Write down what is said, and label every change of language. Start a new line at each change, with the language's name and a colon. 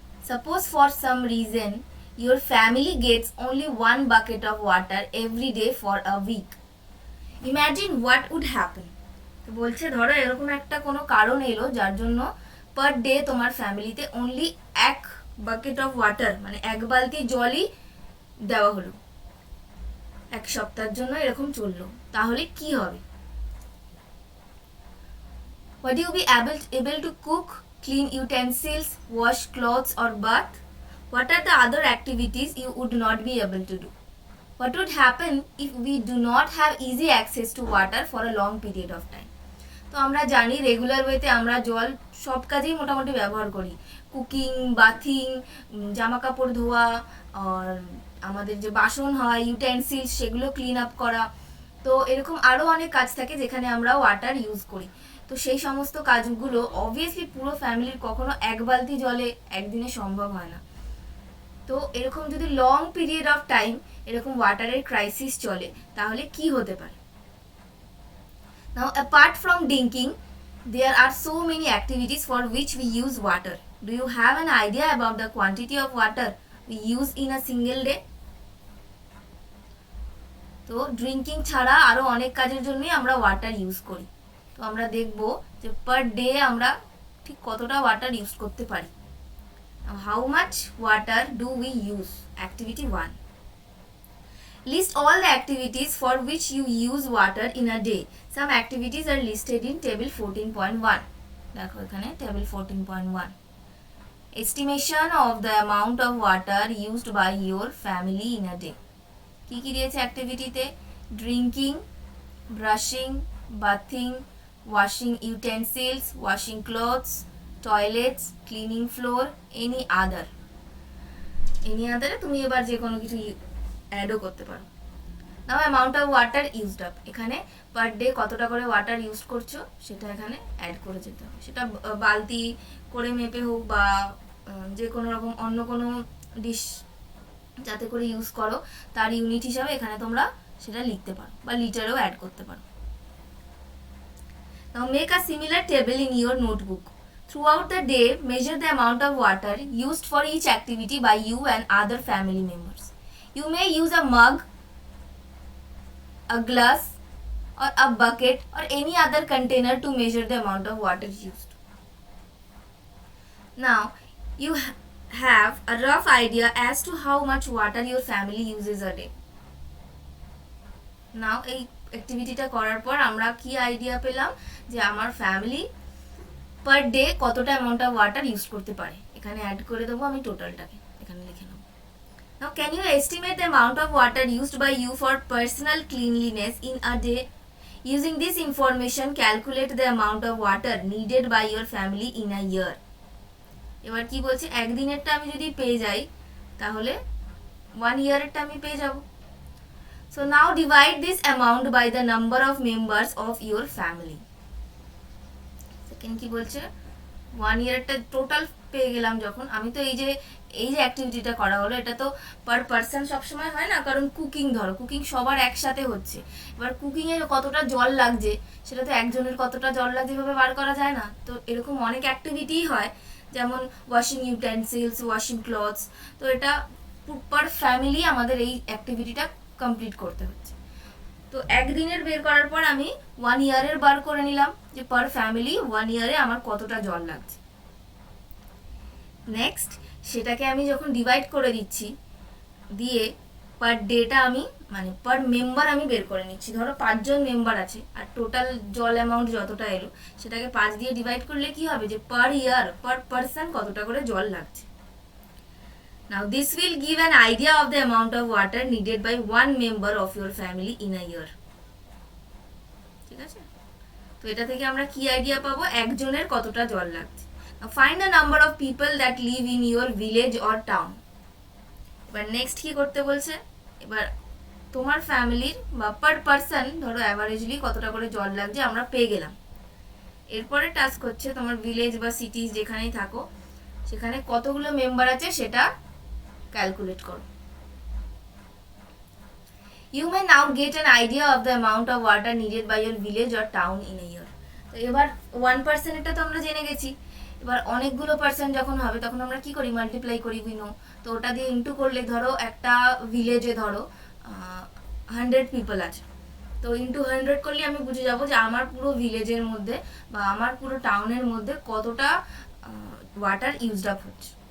English: Suppose for some reason your family gets only one bucket of water every day for a week. Imagine what would happen.
Bangla: তো বলছে ধরো এরকম একটা কোনো কারণ এলো যার জন্য
English: per day
Bangla: তোমার ফ্যামিলিতে অনলি এক
English: bucket of water,
Bangla: মানে এক বালতি জলই দেওয়া হলো, এক সপ্তাহের জন্য এরকম চললো, তাহলে কি হবে?
English: Would you be able to cook, clean utensils, wash clothes or bath? What are the other activities you would not be able to do? What would happen if we do not have easy access to water for a long period of time?
Bangla: তো আমরা জানি regular ওয়েতে আমরা জল সব কাজেই মোটামুটি ব্যবহার করি, কুকিং, বাথিং, জামা কাপড় ধোয়া, আর আমাদের যে বাসন হয়, ইউটেন্সিলস, সেগুলো
English: clean up
Bangla: করা। তো এরকম আরও অনেক কাজ থাকে যেখানে আমরা
English: water use
Bangla: করি। তো সেই সমস্ত কাজগুলো অবভিয়াসলি পুরো ফ্যামিলির কখনো এক বালতি জলে একদিনে সম্ভব হয় না। তো এরকম যদি
English: long period of time
Bangla: এরকম ওয়াটারের ক্রাইসিস চলে, তাহলে কি হতে পারে?
English: Now, apart from drinking, there are so many activities for which we use water. Do you have an idea about the quantity of water we use in a single day?
Bangla: তো drinking ছাড়া আরও অনেক কাজের জন্যই আমরা
English: water use
Bangla: করি। তো আমরা দেখব যে
English: per day
Bangla: আমরা ঠিক কতটা
English: water use
Bangla: করতে পারি।
English: How much water do we use? Activity 1. List all the activities for which you use water in a day. Some activities are listed in table 14.1.
Bangla: দেখো এখানে table 14.1.
English: Estimation of the amount of water used by your family in a day.
Bangla: কি কি দিয়েছে অ্যাক্টিভিটিতে?
English: Drinking, brushing, bathing, washing utensils, washing clothes, toilets, cleaning floor, any other.
Bangla: Any আদারে তুমি এবার যে কোনো কিছু অ্যাডও করতে পারো।
English: now amount of water used up,
Bangla: এখানে
English: per day
Bangla: কতটা করে
English: water use
Bangla: করছো সেটা এখানে অ্যাড করে যেতে হবে। সেটা বালতি করে মেপে হোক বা যে কোনো রকম অন্য কোনো ডিশ যাতে করে ইউজ করো তার ইউনিট হিসাবে এখানে তোমরা সেটা লিখতে পারো বা লিটারেও অ্যাড করতে পারো।
English: Now make a similar table in your notebook. Throughout the day, measure the amount of water used for each activity by you and other family members. You may use a mug, a glass, or a bucket or any other container to measure the amount of water used. Now, you have a rough idea as to how much water your family uses a day.
Bangla: Now, এই অ্যাক্টিভিটিটা করার পর আমরা কি idea পেলাম যে আমার family
English: per day
Bangla: কতটা
English: amount of water use
Bangla: করতে পারে। এখানে অ্যাড করে দেবো আমি টোটালটাকে, এখানে লিখে নেব।
English: Now, can you estimate the amount of water used by you for personal cleanliness in a day? Using this information, calculate the amount of water needed by your family in a year.
Bangla: এবার কি বলছে, একদিনেরটা আমি যদি পেয়ে যাই তাহলে 1 ইয়ারেরটা আমি পেয়ে যাব।
English: So now divide this amount by the number of members of your family.
Bangla: Second কি বলছে, 1 ইয়ারেরটা টোটাল পেয়ে গেলাম যখন, আমি তো এই যে অ্যাক্টিভিটিটা করা হলো এটা তো
English: per person
Bangla: সবসময় হয় না, কারণ কুকিং ধরো, কুকিং সবার একসাথে হচ্ছে। এবার কুকিংয়ে কতটা জল লাগছে সেটা তো একজনের কতটা জল লাগছে এভাবে বার করা যায় না। তো এরকম অনেক অ্যাক্টিভিটিই হয় যেমন ওয়াশিং ইউটেন্সিলস, ওয়াশিং ক্লথস। তো এটা
English: per family
Bangla: আমাদের এই অ্যাক্টিভিটিটা কমপ্লিট করতে হচ্ছে। তো একদিনের বের করার পর আমি 1 ইয়ারের বার করে নিলাম যে
English: per family
Bangla: 1 ইয়ারে আমার কতটা জল লাগছে। নেক্সট সেটাকে আমি যখন ডিভাইড করে দিচ্ছি, দিয়ে পার ডেটা আমি মানে
English: per member
Bangla: আমি বের করে নিচ্ছি। ধরো 5 জন মেম্বার আছে আর টোটাল জল অ্যামাউন্ট যতটা এলো সেটাকে 5 দিয়ে ডিভাইড করলে কি হবে যে
English: per year per person
Bangla: কতটা করে জল লাগছে।
English: Now this will give an idea of the amount of water needed by one member of your family in a year.
Bangla: ঠিক আছে, তো এটা থেকে আমরা কি আইডিয়া পাবো একজনের কতটা জল লাগছে।
English: Now find the number of people that live in your village or town.
Bangla: এবার নেক্সট কি করতে বলছে, এবার তোমার ফ্যামিলির বা
English: per person
Bangla: ধরো অ্যাভারেজলি কতটা করে জল লাগছে আমরা পেয়ে গেলাম। এরপরে টাস্ক হচ্ছে তোমার ভিলেজ বা সিটিজ যেখানেই থাকো সেখানে কতগুলো মেম্বার আছে সেটা ক্যালকুলেট করো।
English: You may now get an idea of the amount of water needed by your village or town in a year.
Bangla: তো এবার 1% এটা তো আমরা জেনে গেছি, এবার অনেকগুলো পার্সেন্ট যখন হবে তখন আমরা কি করি মাল্টিপ্লাই করি উইনো। তো ওটা দিয়ে ইন্টু করলে ধরো একটা ভিলেজে ধরো
English: 100 people
Bangla: আছে, তো ইন্টু 100 করলে আমি বুঝে যাবো যে আমার পুরো ভিলেজের মধ্যে বা আমার পুরো টাউনের মধ্যে কতটা
English: water used up
Bangla: হচ্ছে।